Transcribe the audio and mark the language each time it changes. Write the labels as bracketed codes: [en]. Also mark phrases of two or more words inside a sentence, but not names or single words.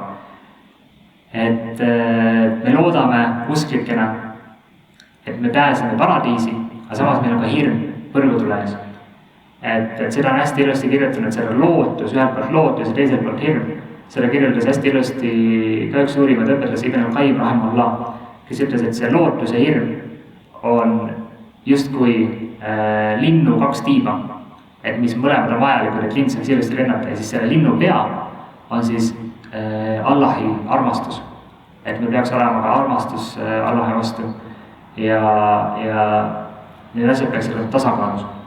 [et] Et me loodame usklikena, et me pääseme paradiisi, aga samas meil on ka hirm põrgutulees. Et seda on hästi ilusti kirjutanud, seal on lootus, ühelt poolt lootus ja teiselt poolt hirm. Selle kirjeldas hästi ilusti ka üks suurimad õpetlasi Ibn al-Qayyim rahimahullah, kes ütles, et see lootus ja hirm on justkui linnu 2 tiiba, et mis mõlemad on vajalikud, et lind saaks ilusti lennata ja siis selle linnu pea on siis Allahi armastus. Et meil peaks olema ka armastus Allahi vastu ja need asjad peaks olema tasakaalus.